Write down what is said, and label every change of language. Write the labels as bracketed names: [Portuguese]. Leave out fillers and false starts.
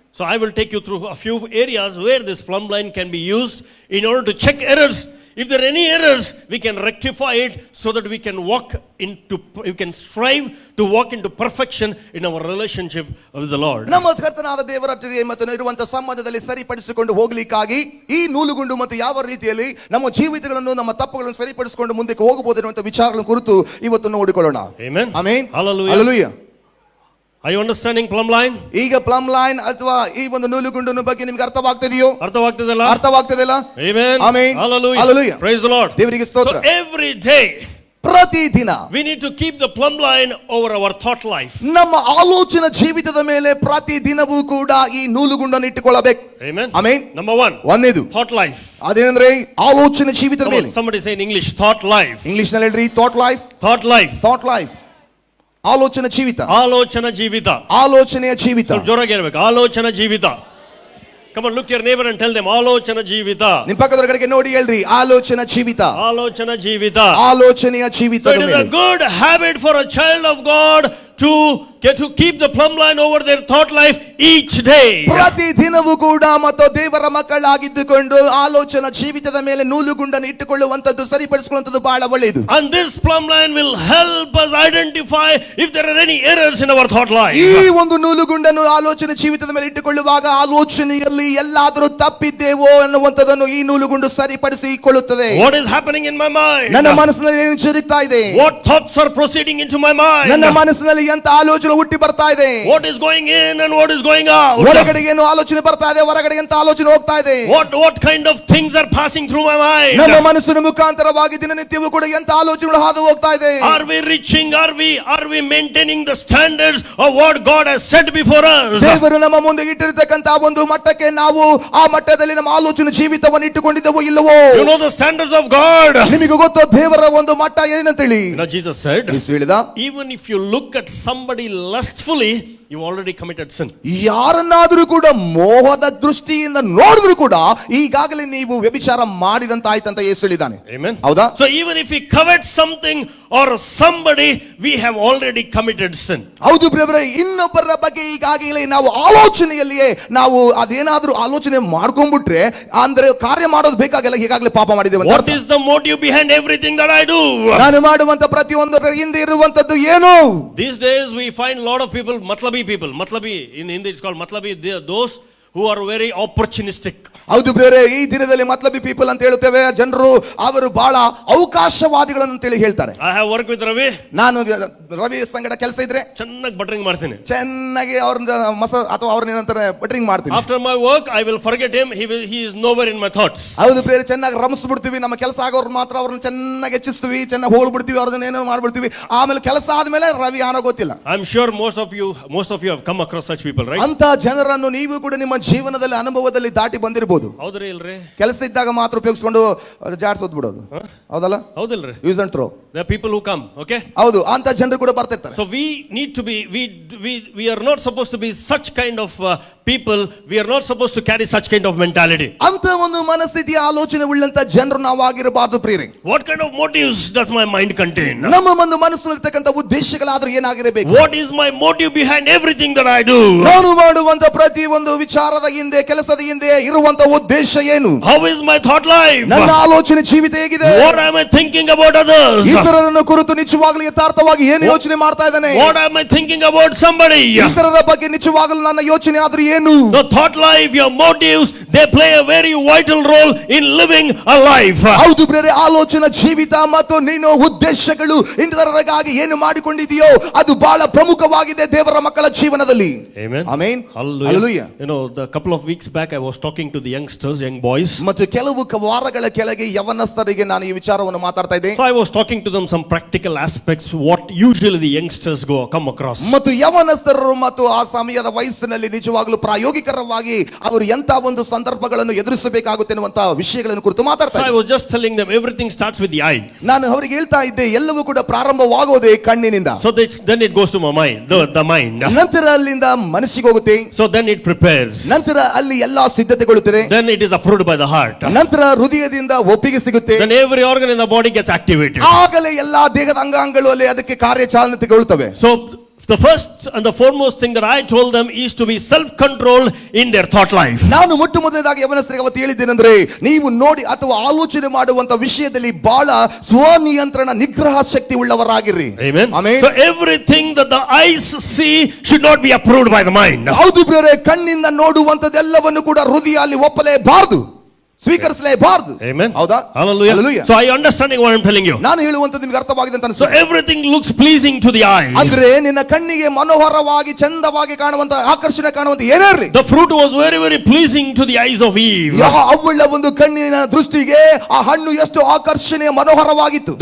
[English] so I will take you through a few areas where this plumb line can be used in order to check errors. If there are any errors, we can rectify it so that we can strive to walk into perfection in our relationship with the Lord. [Kannada] ನಮ್ಮ ಕರ್ತನಾದ ದೇವರೊಟ್ಟಿಗೆ ಮತ್ತು ಇರುವಂತ ಸಂಬಂಧದಲ್ಲಿ ಸರಿಪಡಿಸಿಕೊಂಡು ಹೋಗಲಿಕ್ಕಾಗಿ ಈ ನೂಲುಗುಂಡು ಮತ್ತು ಯಾವ ರೀತಿಯಲ್ಲಿ ನಮ್ಮ ಜೀವಿತಗಳನ್ನು ನಮ್ಮ ತಪ್ಪುಗಳನ್ನು ಸರಿಪಡಿಸಿಕೊಂಡು ಮುಂದಕ್ಕೆ ಹೋಗಬಹುದು ಎನ್ನುವಂತ ವಿಚಾರಗಳನ್ನು ಕುರಿತು ಇವತ್ತು ನೋಡಿಕೊಳ್ಳೋಣ. [English] Amen. Amen. Hallelujah. Hallelujah. Are you understanding plumb line? [Kannada] ಈಗ ಪ್ಲಮ್ ಲೈನ್ ಅಥವಾ ಈ ಒಂದು ನೂಲುಗುಂಡಿನ ಬಗ್ಗೆ ನಿಮಗೆ ಅರ್ಥವಾಗ್ತಿದೆಯೋ? ಅರ್ಥವಾಗ್ತಿದೆಯಲ್ಲ? [English] Amen. Amen. Hallelujah. Hallelujah. Praise the Lord. [Kannada] ದೇವರಿಗೆ ಸ್ತೋತ್ರ. [English] So every day, [Kannada] ಪ್ರತಿದಿನ [English] we need to keep the plumb line over our thought life. [Kannada] ನಮ್ಮ ಆಲೋಚನಾ ಜೀವಿತದ ಮೇಲೆ ಪ್ರತಿದಿನವೂ ಕೂಡ ಈ ನೂಲುಗುಂಡನ್ನು ಇಟ್ಟುಕೊಳ್ಳಬೇಕು. [English] Amen. Amen. Number 1. [Kannada] ಒಂದೇದು [English] thought life. [Kannada] ಅದೇನೆಂದ್ರೆ ಆಲೋಚನಾ ಜೀವಿತದ ಮೇಲೆ. [English] Somebody say in English, thought life. [Kannada] English ನಲ್ಲಿ ಹೇಳ್ರಿ, [English] Thought life. Thought life. Thought life. [Kannada] ಆಲೋಚನಾ ಜೀವಿತ. ಆಲೋಚನಾ ಜೀವಿತ. ಆಲೋಚನೆಯ ಜೀವಿತ. ಸ್ವಲ್ಪ ಜೋರಾಗಿ ಹೇಳಬೇಕು. ಆಲೋಚನಾ ಜೀವಿತ. [English] Come on, look your neighbor and tell them, [Kannada] Alochana Jivita. ನಿಮ್ ಪಕ್ಕದವರ ಕಡೆಗೆ ನೋಡಿ ಹೇಳ್ರಿ, ಆಲೋಚನಾ ಜೀವಿತ, Alochana Jivita. ಆಲೋಚನೆಯ ಜೀವಿತ. [English] So it is a good habit for a child of God to keep the plumb line over their thought life each day. [Kannada] ಪ್ರತಿ ದಿನವೂ ಕೂಡ ಮತ್ತು ದೇವರ ಮಕ್ಕಳಾಗಿದ್ದುಕೊಂಡು ಆಲೋಚನಾ ಜೀವಿತದ ಮೇಲೆ ನೂಲುಗುಂಡನ್ನು ಇಟ್ಟುಕೊಳ್ಳುವಂತದ್ದು, ಸರಿಪಡಿಸಿಕೊಳ್ಳುವಂತದ್ದು ಬಹಳ ಒಳ್ಳೆಯದು. [English] And this plumb line will help us identify if there are any errors in our thought life. [Kannada] ಈ ಒಂದು ನೂಲುಗುಂಡನ್ನು ಆಲೋಚನೆ ಜೀವಿತದ ಮೇಲೆ ಇಟ್ಟುಕೊಳ್ಳುವಾಗ ಆಲೋಚನೆಯಲ್ಲಿ ಎಲ್ಲಾದರೂ ತಪ್ಪಿದ್ದೇವೋ ಅನ್ನುವಂಥದ್ದನ್ನು ಈ ನೂಲುಗುಂಡು ಸರಿಪಡಿಸಿಕೊಳ್ಳುತ್ತದೆ. [English] What is happening in my mind? [Kannada] ನನ್ನ ಮನಸ್ಸಿನಲ್ಲಿ ಏನು ಜರುಗ್ತಾ ಇದೆ? [English] What thoughts are proceeding into my mind? [Kannada] ನನ್ನ ಮನಸ್ಸಿನಲ್ಲಿ ಎಂತ ಆಲೋಚನೆ ಹುಟ್ಟಿ ಬರ್ತಾ ಇದೆ? [English] What is going in and what is going out? [Kannada] ಒಳಗಡೆ ಏನು ಆಲೋಚನೆ ಬರ್ತಾ ಇದೆ, ಹೊರಗಡೆ ಎಂತ ಆಲೋಚನೆ ಹೋಗ್ತಾ ಇದೆ? [English] What kind of things are passing through my mind? [Kannada] ನಮ್ಮ ಮನಸ್ಸಿನ ಮುಖಾಂತರವಾಗಿ ದಿನನಿತ್ಯವೂ ಕೂಡ ಎಂತ ಆಲೋಚನೆಗಳು ಹಾದು ಹೋಗ್ತಾ ಇದೆ? [English] Are we reaching, are we maintaining the standards of what God has set before us? [Kannada] ದೇವರು ನಮ್ಮ ಮುಂದೆ ಇಟ್ಟಿರತಕ್ಕಂತ ಒಂದು ಮಟ್ಟಕ್ಕೆ ನಾವು ಆ ಮಟ್ಟದಲ್ಲಿ ನಮ್ಮ ಆಲೋಚನೆ ಜೀವಿತವನ್ನು ಇಟ್ಟುಕೊಂಡಿದ್ದೆವೋ ಇಲ್ಲವೋ? [English] You know the standards of God. [Kannada] ನಿಮಗೆ ಗೊತ್ತೋ ದೇವರ ಒಂದು ಮಟ್ಟ ಏನಂತೇಳಿ? [English] You know, Jesus said, [Kannada] ಯೇಸು ಹೇಳಿದ, [English] even if you look at somebody lustfully, you already committed sin. [Kannada] ಯಾರನ್ನಾದರೂ ಕೂಡ ಮೋಹದ ದೃಷ್ಟಿಯಿಂದ ನೋಡಿದ್ರು ಕೂಡ ಈಗಾಗಲೇ ನೀವು ವ್ಯಭಿಚಾರ ಮಾಡಿದಂತಾಯ್ತಂತ ಯೇಸು ಹೇಳಿದ್ದಾನೆ. [English] Amen. [Kannada] ಹೌದಾ? [English] So even if we covet something or somebody, we have already committed sin. [Kannada] ಹೌದು ಬ್ರದರೇ, ಇನ್ನೊಬ್ಬರ ಬಗ್ಗೆ ಈಗಾಗಲೇ ನಾವು ಆಲೋಚನೆಯಲ್ಲಿಯೇ ನಾವು ಅದೇನಾದ್ರೂ ಆಲೋಚನೆ ಮಾಡ್ಕೊಂಡ್ಬಿಟ್ರೆ ಅಂದ್ರೆ ಕಾರ್ಯ ಮಾಡೋದು ಬೇಕಾಗಿಲ್ಲ, ಈಗಾಗಲೇ ಪಾಪ ಮಾಡಿದ್ದೇವೆ ಅಂತ [English] What [Kannada] ಅರ್ಥ. [English] is the motive behind everything that I do? [Kannada] ನಾನು ಮಾಡುವಂತ ಪ್ರತಿಯೊಂದರ ಹಿಂದೆ ಇರುವಂತದ್ದು ಏನು? [English] These days we find a lot of people, matlabi people. Matlabi, in Hindi it's called matlabi. They are those who are very opportunistic. [Kannada] ಹೌದು ಬೇರೆ, ಈ ದಿನದಲ್ಲಿ ಮತ್ಲಬಿ ಪೀಪಲ್ ಅಂತ ಹೇಳುತ್ತೇವೆ ಜನರು, ಅವರು ಬಹಳ ಅವಕಾಶವಾದಿಗಳನ್ನು ಅಂತೇಳಿ ಹೇಳ್ತಾರೆ. I have worked with Ravi. ನಾನು ರವಿ ಸಂಗಡ ಕೆಲಸ ಇದ್ರೆ ಚೆನ್ನಾಗಿ ಬಟರಿಂಗ್ ಮಾಡ್ತೀನಿ. ಚೆನ್ನಾಗಿ ಅವ್ರನ್ನ ಅಥವಾ ಅವ್ರನ್ನ ಏನಂತಾರೆ ಬಟರಿಂಗ್ ಮಾಡ್ತೀನಿ. [English] After my work I will forget him. He is nowhere in my thoughts. [Kannada] ಹೌದು ಬೇರೆ, ಚೆನ್ನಾಗಿ ರಮಿಸ್ಬಿಡ್ತೀವಿ, ನಮ್ಮ ಕೆಲಸ ಆಗೋರು ಮಾತ್ರ ಅವ್ರನ್ನ ಚೆನ್ನಾಗಿ ಹೆಚ್ಚಿಸ್ತೀವಿ, ಚೆನ್ನಾಗಿ ಹೋಗ್ಬಿಡ್ತೀವಿ, ಅವ್ರನ್ನ ಏನೋ ಮಾಡ್ಬಿಡ್ತೀವಿ. ಆಮೇಲೆ ಕೆಲಸ ಆದ್ಮೇಲೆ ರವಿ ಯಾರೋ ಗೊತ್ತಿಲ್ಲ. [English] I'm sure most of you have come across such people, right? [Kannada] ಅಂತ ಜನರನ್ನು ನೀವು ಕೂಡ ನಿಮ್ಮ ಜೀವನದಲ್ಲಿ ಅನುಭವದಲ್ಲಿ ದಾಟಿ ಬಂದಿರಬಹುದು. ಹೌದ್ರಿ ಇಲ್ರಿ? ಕೆಲಸ ಇದ್ದಾಗ ಮಾತ್ರ ಉಪಯೋಗಿಸ್ಕೊಂಡು ಜಾಡ್ಸೋದ್ ಬಿಡೋದು, ಹೌದಲ್ಲ? ಹೌದಿಲ್ರಿ? [English] Use and throw. There are people who come, okay? [Kannada] ಹೌದು, ಅಂತ ಜನರು ಕೂಡ ಬರ್ತಿರ್ತಾರೆ. [English] So we need to be, we are not supposed to be such kind of people. We are not supposed to carry such kind of mentality. [Kannada] ಅಂತ ಒಂದು ಮನಸ್ಥಿತಿಯ ಆಲೋಚನೆ ಉಳ್ಳಂತ ಜನರು ನಾವು ಆಗಿರಬಾರದು ಪ್ರಿಯರೇ. [English] What kind of motives does my mind contain? [Kannada] ನಮ್ಮ ಒಂದು ಮನಸ್ಸಿನಲ್ಲಿರ್ತಕ್ಕಂಥ ಉದ್ದೇಶಗಳಾದ್ರೂ ಏನಾಗಿರಬೇಕು? [English] What is my motive behind everything that I do? [Kannada] ನಾನು ಮಾಡುವಂತ ಪ್ರತಿ ಒಂದು ವಿಚಾರದ ಹಿಂದೆ, ಕೆಲಸದ ಹಿಂದೆ ಇರುವಂತ ಉದ್ದೇಶ ಏನು? [English] How is my thought life? [Kannada] ನನ್ನ ಆಲೋಚನೆ ಜೀವಿತ ಹೇಗಿದೆ? [English] What am I thinking about others? [Kannada] ಇತರರನ್ನು ಕುರಿತು ನಿಜವಾಗಲೂ ಯಥಾರ್ಥವಾಗಿ ಏನು ಯೋಚನೆ ಮಾಡ್ತಾ ಇದ್ದಾನೆ? [English] What am I thinking about somebody? [Kannada] ಇತರರ ಬಗ್ಗೆ ನಿಜವಾಗಲೂ ನನ್ನ ಯೋಚನೆ ಆದ್ರೂ ಏನು? [English] The thought life, your motives, they play a very vital role in living a life. [Kannada] ಹೌದು ಬೇರೆ, ಆಲೋಚನಾ ಜೀವಿತ ಮತ್ತು ನೀನು ಉದ್ದೇಶಗಳು ಇತರರಿಗಾಗಿ ಏನು ಮಾಡಿಕೊಂಡಿದೆಯೋ ಅದು ಬಹಳ ಪ್ರಮುಖವಾಗಿದೆ ದೇವರ ಮಕ್ಕಳ ಜೀವನದಲ್ಲಿ. [English] Amen. [Kannada] Amen. [English] Hallelujah. Hallelujah. You know, the couple of weeks back I was talking to the youngsters, young boys. [Kannada] ಮತ್ತು ಕೆಲವು ವಾರಗಳ ಕೆಳಗೆ ಯವನಸ್ಥರಿಗೆ ನಾನು ಈ ವಿಚಾರವನ್ನು ಮಾತಾಡ್ತಾ ಇದ್ದೆ. [English] So I was talking to them some practical aspects what usually the youngsters come across. [Kannada] ಮತ್ತು ಯವನಸ್ಥರು ಮತ್ತು ಆ ಸಮಯದ ವಯಸ್ಸಿನಲ್ಲಿ ನಿಜವಾಗಲೂ ಪ್ರಾಯೋಗಿಕವಾಗಿ ಅವರು ಎಂತ ಒಂದು ಸಂದರ್ಭಗಳನ್ನು ಎದುರಿಸಬೇಕಾಗುತ್ತೆ ಅನ್ನುವಂತ ವಿಷಯಗಳನ್ನು ಕುರಿತು ಮಾತಾಡ್ತಾ [English] So I [Kannada] ಇದ್ದೆ. [English] was just telling them everything starts with the eye. [Kannada] ನಾನು ಅವರಿಗೆ ಹೇಳ್ತಾ ಇದ್ದೆ ಎಲ್ಲವೂ ಕೂಡ ಪ್ರಾರಂಭವಾಗೋದೇ ಕಣ್ಣಿನಿಂದ. [English] So then it goes to my mind, the mind. [Kannada] ನಂತರ ಅಲ್ಲಿಂದ ಮನಸ್ಸಿಗೆ ಹೋಗುತ್ತೆ. [English] So then it prepares. [Kannada] ನಂತರ ಅಲ್ಲಿ ಎಲ್ಲಾ ಸಿದ್ಧತೆಗೊಳ್ಳುತ್ತದೆ. [English] Then it is approved by the heart. [Kannada] ನಂತರ ಹೃದಯದಿಂದ ಒಪ್ಪಿಗೆ ಸಿಗುತ್ತೆ. [English] Then every organ in the body gets activated. [Kannada] ಆಗಲೇ ಎಲ್ಲಾ ದೇಹದ ಅಂಗಾಂಗಗಳು ಅಲ್ಲಿ ಅದಕ್ಕೆ ಕಾರ್ಯಚಾಲನೆಗೊಳ್ಳುತ್ತವೆ. [English] So the first and the foremost thing that I told them is to be self-controlled in their thought life. [Kannada] ನಾನು ಮೊಟ್ಟ ಮೊದಲನೇದಾಗಿ ಯವನಸ್ಥರಿಗೆ ಅವತ್ತು ಹೇಳಿದ್ದೇನೆಂದ್ರೆ, ನೀವು ನೋಡಿ ಅಥವಾ ಆಲೋಚನೆ ಮಾಡುವಂತ ವಿಷಯದಲ್ಲಿ ಬಹಳ ಸ್ವನಿಯಂತ್ರಣ ನಿಗ್ರಹ ಶಕ್ತಿ ಉಳ್ಳವರಾಗಿರಿ. [English] Amen. [Kannada] Amen. [English] So everything that the eyes see should not be approved by the mind. [Kannada] ಹೌದು ಬೇರೆ, ಕಣ್ಣಿಂದ ನೋಡುವಂತದ್ದೆಲ್ಲವನ್ನು ಕೂಡ ಹೃದಯ ಅಲ್ಲಿ ಒಪ್ಪಲೇಬಾರದು, ಸ್ವೀಕರಿಸಲೇಬಾರದು. [English] Amen. [Kannada] ಹೌದಾ? [English] Hallelujah. Hallelujah. So are you understanding what I'm telling you? [Kannada] ನಾನು ಹೇಳುವಂತದ್ದು ನಿಮಗೆ ಅರ್ಥವಾಗಿದೆ ಅಂತ [English] So [Kannada] ಅನಿಸುತ್ತೆ. [English] everything looks pleasing to the eye. [Kannada] ಅಂದ್ರೆ ನಿನ್ನ ಕಣ್ಣಿಗೆ ಮನೋಹರವಾಗಿ ಚಂದವಾಗಿ ಕಾಣುವಂತ ಆಕರ್ಷಣೆ ಕಾಣುವಂತ ಏನೇ ಇರಲಿ, [English] The fruit was very, very pleasing to the eyes of Eve. [Kannada] ಅವಳ ಒಂದು ಕಣ್ಣಿನ ದೃಷ್ಟಿಗೆ ಆ ಹಣ್ಣು ಎಷ್ಟು ಆಕರ್ಷಣೆ ಮನೋಹರವಾಗಿತ್ತು.